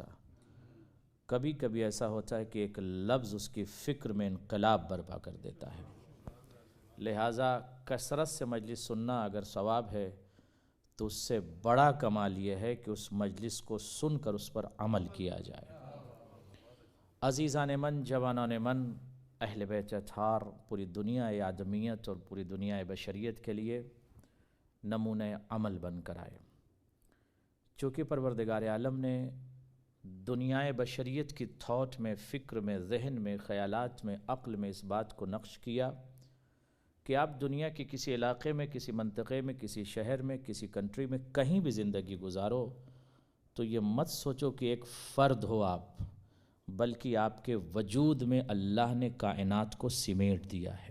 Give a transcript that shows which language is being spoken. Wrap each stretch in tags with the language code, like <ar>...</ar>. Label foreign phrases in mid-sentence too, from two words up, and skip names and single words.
<ur>کبھی کبھی ایسا ہوتا ہے کہ ایک لفظ اس کی فکر میں انقلاب برپا کر دیتا ہے۔ لہٰذا کثرت سے مجلس سننا اگر ثواب ہے تو اس سے بڑا کمال یہ ہے کہ اس مجلس کو سن کر اس پر عمل کیا جائے۔ عزیزان من، جوانان من، اہل بیت اطہار پوری دنیا آدمیت اور پوری دنیا بشریت کے لیے نمونہ عمل بن کر آئے۔ چونکہ پروردگار عالم نے دنیا بشریت کی تھاٹ میں، فکر میں، ذہن میں، خیالات میں، عقل میں اس بات کو نقش کیا کہ آپ دنیا کے کسی علاقے میں، کسی منطقے میں، کسی شہر میں، کسی کنٹری میں کہیں بھی زندگی گزارو تو یہ مت سوچو کہ ایک فرد ہو آپ، بلکہ آپ کے وجود میں اللہ نے کائنات کو سمیٹ دیا ہے۔</ur>